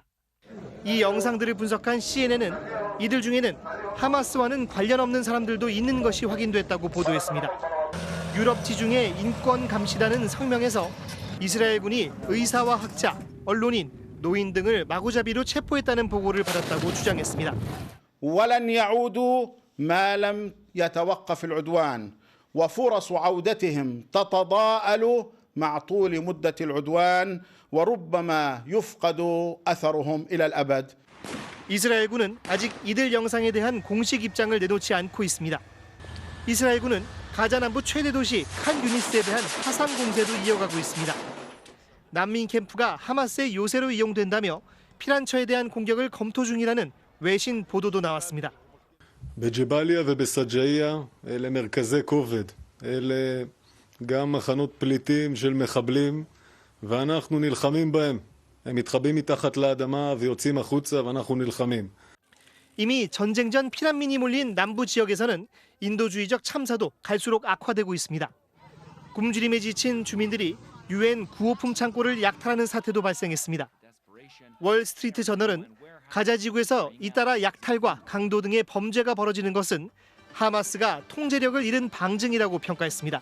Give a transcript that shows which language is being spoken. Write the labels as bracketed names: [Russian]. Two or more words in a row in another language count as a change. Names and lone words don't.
[Korean] 이 영상들을 분석한 CNN은 이들 중에는 하마스와는 관련 없는 사람들도 있는 것이 확인됐다고 보도했습니다. 유럽 지중해 인권감시단은 성명에서 이스라엘군이 의사와 학자, 언론인, 노인 등을 마구잡이로 체포했다는 보고를 받았다고 주장했습니다. [Arabic] ولن يعودوا ما لم يتوقف العدوان وفرص عودتهم تتضاءل مع طول مدة العدوان وربما يفقد أثرهم إلى الأبد. [Korean] 이스라엘군은 아직 이들 영상에 대한 공식 입장을 내놓지 않고 있습니다. 이스라엘군은 가자 남부 최대 도시 칸 유니스에 대한 화상 공세도 이어가고 있습니다. 난민 캠프가 하마스의 요새로 이용된다며 피란처에 대한 공격을 검토 중이라는 외신 보도도 나왔습니다. [Hebrew] בג'באליה ובסג'איה אלה מרכזי כובד, אלה גם מחנות פליטים של מחבלים ואנחנו נלחמים בהם. הם מתחבאים מתחת לאדמה ויוצאים החוצה ואנחנו נלחמים. [Korean] 이미 전쟁 전 피난민이 몰린 남부 지역에서는 인도주의적 참사도 갈수록 악화되고 있습니다. 굶주림에 지친 주민들이 UN 구호품 창고를 약탈하는 사태도 발생했습니다. 월스트리트 저널은 가자 지구에서 잇따라 약탈과 강도 등의 범죄가 벌어지는 것은 하마스가 통제력을 잃은 방증이라고 평가했습니다.